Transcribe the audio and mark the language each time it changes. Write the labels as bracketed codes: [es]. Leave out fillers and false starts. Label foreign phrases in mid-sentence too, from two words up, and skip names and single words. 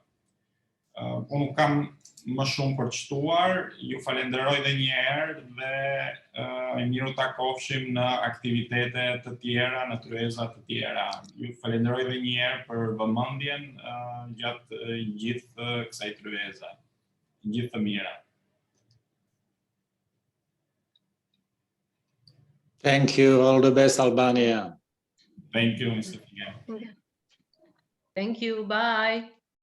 [sq] Unë nuk kam më shumë për të shtuar, ju falenderoj edhe një herë dhe miru takofshim në aktivitete të tjera, në tryeza të tjera. Ju falenderoj edhe një herë për vëmendjen gjatë gjithë kësaj tryeze. Gjithë të mira. [en] Thank you. All the best, Albania. Thank you, Mr. Figen. Thank you. Bye.